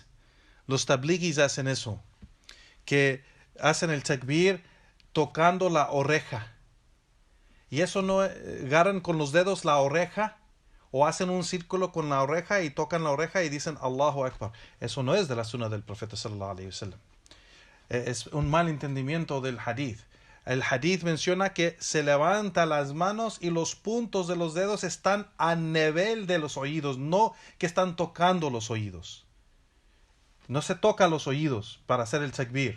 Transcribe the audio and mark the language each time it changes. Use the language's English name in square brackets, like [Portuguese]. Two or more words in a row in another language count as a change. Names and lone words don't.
[Spanish] Los tablighis hacen eso, que hacen el takbir tocando la oreja. Y eso no, agarran con los dedos la oreja o hacen un círculo con la oreja y tocan la oreja y dicen [Arabic] الله أكبر. [Spanish] Eso no es de la sunna del profeta [Arabic] صلى الله عليه وسلم. [Spanish] Es un mal entendimiento del hadith. El hadith menciona que se levanta las manos y los puntos de los dedos están a nivel de los oídos, no que están tocando los oídos. No se toca los oídos para hacer el takbir.